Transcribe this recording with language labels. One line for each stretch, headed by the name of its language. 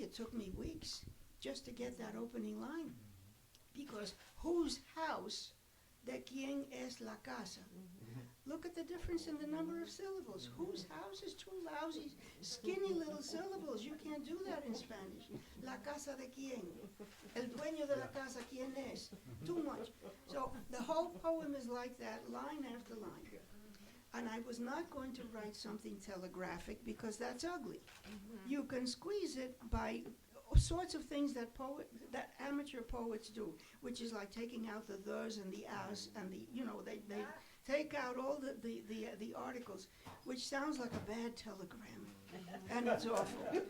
English: It took me weeks just to get that opening line. Because whose house,
Spanish: de quien es la casa?
English: Look at the difference in the number of syllables. Whose house is 2 lousy, skinny little syllables. You can't do that in Spanish.
Spanish: La casa de quien? El dueño de la casa, ¿quién es?
English: Too much. So the whole poem is like that, line after line. And I was not going to write something telegraphic because that's ugly. You can squeeze it by all sorts of things that amateur poets do, which is like taking out the thes and the as and the, you know, they take out all the articles, which sounds like a bad telegram, and it's awful.